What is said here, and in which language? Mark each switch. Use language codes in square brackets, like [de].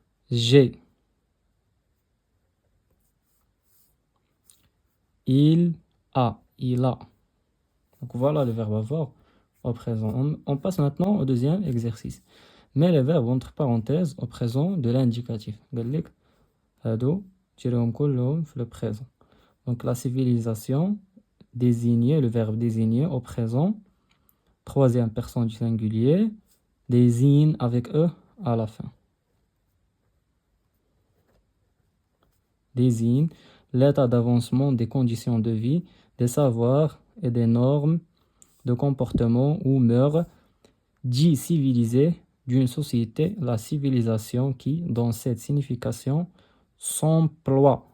[fr] J'ai. Il a. Il a. Donc voilà le verbe avoir au présent. On passe maintenant au deuxième exercice. Mais les verbes entre parenthèses au présent de l'indicatif. [ar] قال لك هادو تيريهم كلهم في le présent. [fr] Donc la civilisation désignée, le verbe désigner au présent, troisième personne du singulier, désigne avec E à la fin. Désigne l'état d'avancement des conditions de vie, des savoirs et des normes de comportement ou mœurs dit civilisé d'une société, la civilisation qui, dans cette signification, s'emploie.